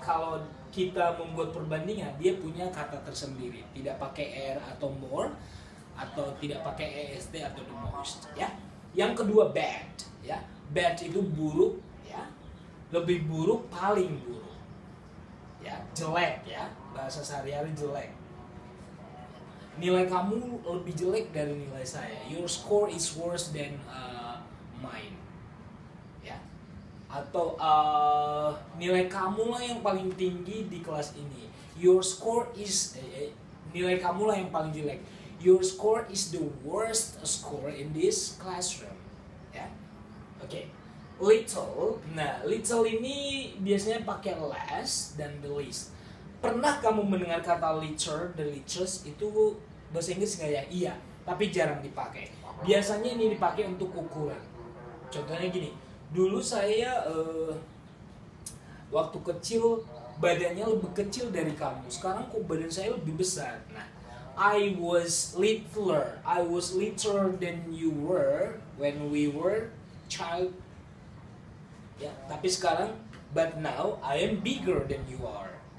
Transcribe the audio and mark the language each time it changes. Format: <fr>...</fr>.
<id>Kalau kita membuat perbandingan, dia punya kata tersendiri, tidak pakai er atau more atau tidak pakai est atau the most ya. Yang kedua bad ya. Bad itu buruk ya. Lebih buruk, paling buruk. Ya, jelek ya. Bahasa sehari-hari jelek. Nilai kamu lebih jelek dari nilai saya.</id> <en>Your score is worse than mine.</en> <id>Ya. Atau nilai kamu lah yang paling tinggi di kelas ini.</id> <en>Your score is</en> <id>nilai kamu lah yang paling jelek.</id> <en>Your score is the worst score in this classroom.</en> <id>Ya. Oke. Little. Nah, little ini biasanya pakai less dan the least. Pernah kamu mendengar kata little, the least itu bahasa Inggris nggak ya? Iya, tapi jarang dipakai. Biasanya ini dipakai untuk ukuran. Contohnya gini, dulu saya waktu kecil badannya lebih kecil dari kamu. Sekarang kok badan saya lebih besar.</id> <en>Nah, I was littler than you were when we were child.</en> <id>Ya, tapi sekarang,</id> <en>but now I am bigger than you are.</en>